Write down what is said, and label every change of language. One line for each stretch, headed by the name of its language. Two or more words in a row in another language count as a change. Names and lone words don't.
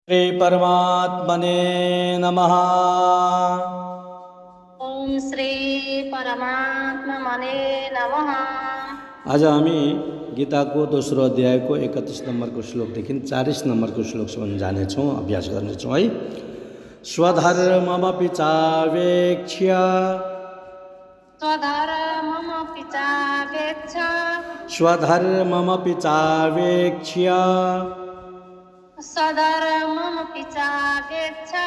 Sanskrit: श्री परमात्मने नमः। ओम श्री परमात्मने नमः।
Nepali: आज हामी गीताको दोस्रो अध्यायको 31 नम्बरको श्लोकदेखि 40 नम्बरको श्लोकसम्म जानेछौँ, अभ्यास गर्नेछौँ है।
Sanskrit: स्वधर्ममपि चावेक्ष्य स्वधर्ममपि चावेक्ष्य स्वधर्ममपि चावेक्ष्य स्वधर्ममपि चावेक्ष्य